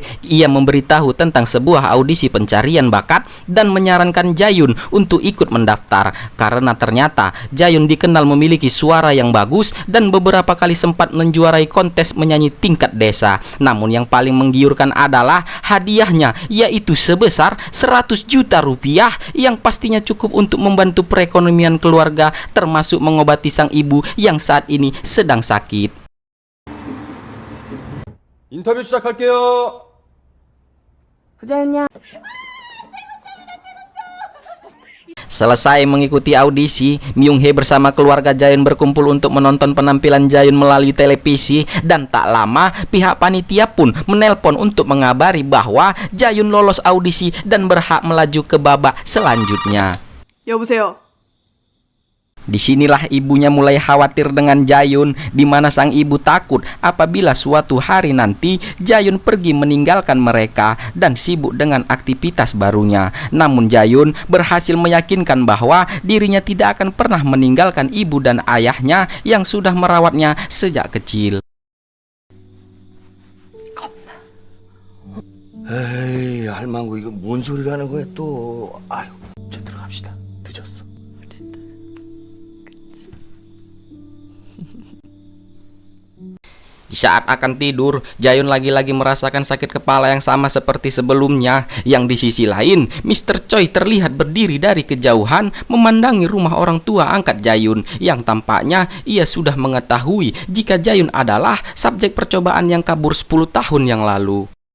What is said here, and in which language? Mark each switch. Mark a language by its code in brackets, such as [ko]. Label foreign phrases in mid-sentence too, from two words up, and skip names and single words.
[id] Ia memberitahu tentang sebuah audisi pencarian bakat dan menyarankan Jayun untuk ikut mendaftar, karena ternyata Jayun dikenal memiliki suara yang bagus dan beberapa kali sempat menjuarai kontes menyanyi tingkat desa. Namun yang paling menggiurkan adalah hadiahnya, yaitu sebesar 100 juta rupiah yang pastinya cukup untuk membantu perekonomian keluarga, termasuk mengobati sang ibu yang saat ini sedang sakit. [ko] 인터뷰 시작할게요. 부자였냐? [id] Selesai mengikuti audisi, Myung Hee bersama keluarga Jayun berkumpul untuk menonton penampilan Jayun melalui televisi, dan tak lama pihak panitia pun menelpon untuk mengabari bahwa Jayun lolos audisi dan berhak melaju ke babak selanjutnya. [ko] 여보세요. [id] Disinilah ibunya mulai khawatir dengan Jayun, di mana sang ibu takut apabila suatu hari nanti Jayun pergi meninggalkan mereka dan sibuk dengan aktivitas barunya. Namun Jayun berhasil meyakinkan bahwa dirinya tidak akan pernah meninggalkan ibu dan ayahnya yang sudah merawatnya sejak kecil. [ko] 에이, 할망구 이거 뭔 소리를 하는 거야 또. 아유, 저 들어갑시다. 늦었어. [id] Di saat akan tidur, Jayun lagi-lagi merasakan sakit kepala yang sama seperti sebelumnya. Yang di sisi lain, Mr. Choi terlihat berdiri dari kejauhan memandangi rumah orang tua angkat Jayun, yang tampaknya ia sudah mengetahui jika Jayun adalah subjek percobaan yang kabur 10 tahun yang lalu.